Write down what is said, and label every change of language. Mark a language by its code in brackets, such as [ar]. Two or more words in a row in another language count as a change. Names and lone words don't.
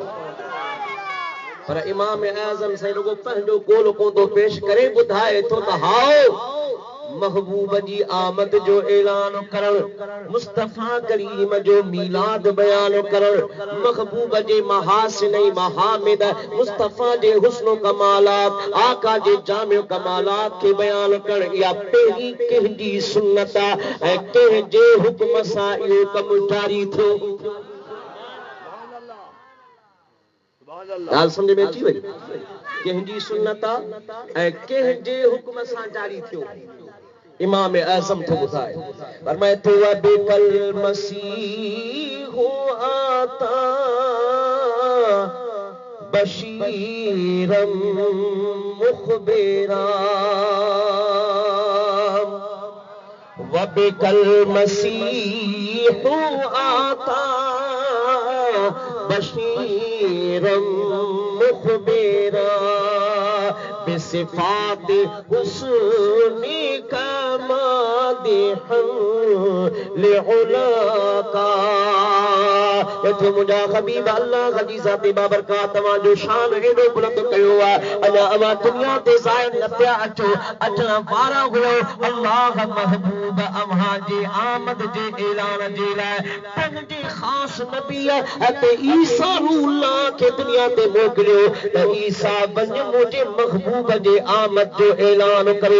[sd] पर इमाम आज़म साईं रुगो पंहिंजो कोल कोंदो पेश करे ॿुधाए थो त हाओ महबूब जी आमद जो ऐलान करण, मुस्तफा करीम जो मीलाद बयान करण, महबूब जे महासिन महामिद, मुस्तफा जे हुस्न कमालात, आका जे जामियो कमालात के बयान करण, या पहिरीं कंहिंजी सुन्नत ऐं कंहिंजे हुक्म सां इहो कमु जारी थियो। ॻाल्हि सम्झ में अची वई? कंहिंजी सुन्नत ऐं कंहिंजे हुक्म सां जारी थियो। इमाम आज़म थो ॿुधाए, फरमाए थो [ar] وبك المسيح أتى بشيرا مخبرا, وبك المسيح أتى بشيرا مخبرا، بصفات حسنك مادحا لعلاك. [sd] एथो मुंहिंजा हबीब अल्लाह जी ज़ाती बाबरकात तव्हांजो शान एॾो बुलंद कयो आहे, अञा अवां दुनिया ते ज़ाहिर न पिया अचो, अचण वारा हुओ। अल्लाह महबूब अव्हां जे आमद जे ऐलान जे लाइ पंहिंजे ख़ासि नबी ते ईसा रूह खे दुनिया ते मोकिलियो त ईसा वञ मुंहिंजे महबूब जे आमद जो ऐलान करे।